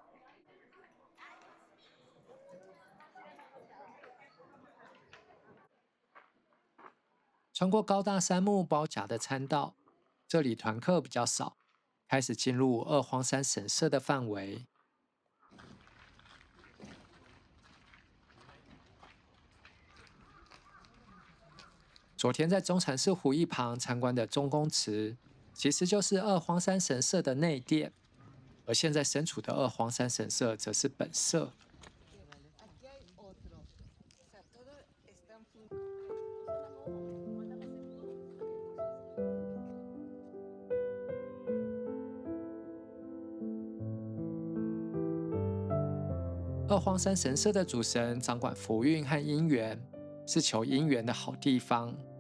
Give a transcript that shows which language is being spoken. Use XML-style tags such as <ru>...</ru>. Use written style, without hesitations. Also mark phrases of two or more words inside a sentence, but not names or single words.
<zh>穿過高大杉木包夾的參道，這裡團客比較少，開始進入二荒山神社的範圍。昨天在中禪寺湖一旁參觀的中宮祠，其實就是二荒山神社的內殿，而現在身處的二荒山神社則是本社。二荒山神社的主神掌管福運和姻緣，是求姻緣的好地方。</zh>